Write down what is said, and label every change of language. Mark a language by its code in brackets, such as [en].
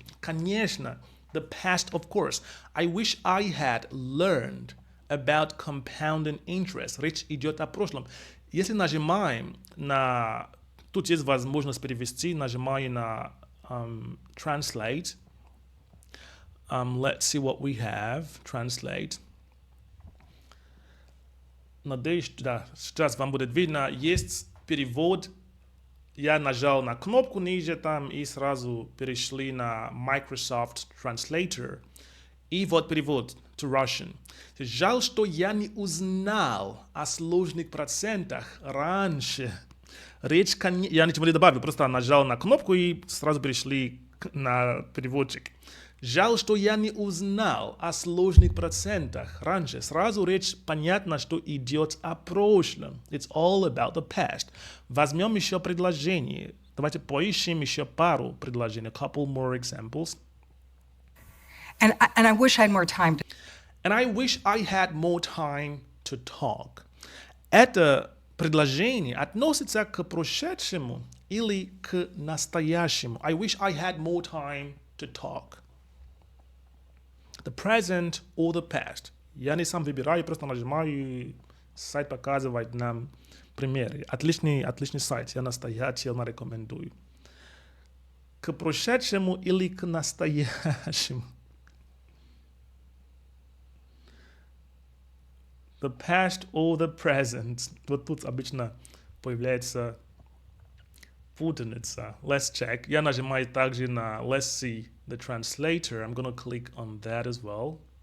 [en] Конечно, the past, of course. I wish I had learned about compounding interest. [ru] Речь идет о прошлом. Если нажимаем на... Тут есть возможность перевести. Нажимаю на translate. [en] Let's see what we have. Translate. [ru] Надеюсь, да, сейчас вам будет видно. Есть перевод. Я нажал на кнопку ниже там и сразу перешли на Microsoft Translator. И вот перевод [en] to Russian. [ru] Жаль, что я не узнал о сложных процентах раньше. Речь, я ничего не добавил, просто нажал на кнопку и сразу перешли на переводчик. Жаль, что я не узнал о сложных процентах раньше. Сразу речь понятно, что идет о прошлом. [en] It's all about the past. [ru] Возьмем еще предложение. Давайте поищем еще пару предложений. [en] A couple more examples. And I wish I had more time to... And I wish I had more time to talk. [ru] Это предложение относится к прошедшему или к настоящему. [en] I wish I had more time to talk. The present or the past. [ru] Я не сам выбираю, просто нажимаю, и сайт показывает нам примеры. Отличный сайт, я настоятельно рекомендую. К прошедшему или к настоящему. [en] The past or the present. [ru] Вот тут обычно появляется путаница. [en] Let's check. [ru] Я нажимаю также на [en] Let's see the translator. I'm going to click on that as well.